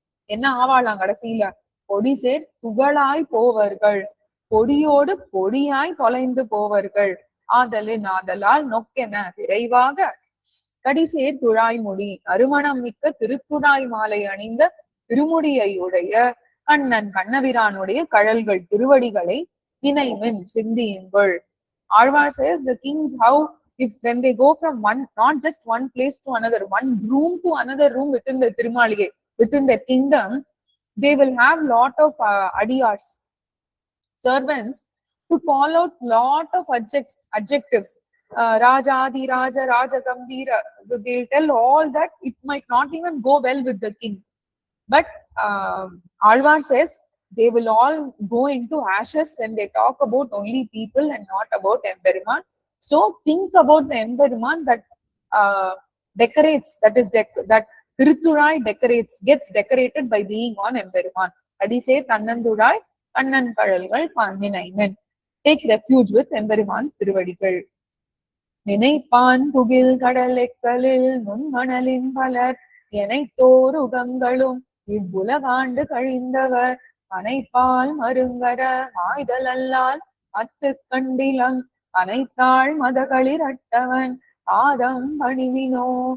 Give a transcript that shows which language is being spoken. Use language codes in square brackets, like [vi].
[ta] என்ன ஆவாளாம் கடைசியில? பொடி சேர் புகழாய் போவர்கள், பொடியோடு பொடியாய் தொலைந்து போவர்கள், ஆதலால் நொக்கென விரைவாக கடிசேர் துழாய்மொழி அருமணம் மிக்க திருத்துழாய் மாலை அணிந்த திருமுடியை உடைய கண்ணன் கண்ணபிரானுடைய கழல்கள் திருவடிகளை நினைவின் சிந்தியுங்கள். [en] Alvar says the kings how if when they go from one, not just one place to another, one room to another room within the Tirumaligai, within their kingdom, they will have lot of adiyars, servants, to call out lot of adjectives. Rajadi Raja, Raja Gambira, they'll tell all that it might not even go well with the king. But Alvar says they will all go into ashes when they talk about only people and not about Emberiman. So think about the Emberiman that decorates, that Tiruthurai gets decorated by being on Emberiman. [ta] Adise Kannandurai, Kannan Kadalgal Ninaimen. [en] Take refuge with Emberiman's Tiruvadigal. [ta] நினைப்பான் புகில் கடலெக்கலில் நுண்மணலின் பலர் எனைத்தோர் உகங்களும் இவ்வுலகாண்டு கழிந்தவர் அனைப்பால் மருங்கர ஆய்தல் அல்லால் அத்து கண்டிலம் அனைத்தாள் மதகளிர் அட்டவன் ஆதம் பணிவினோ.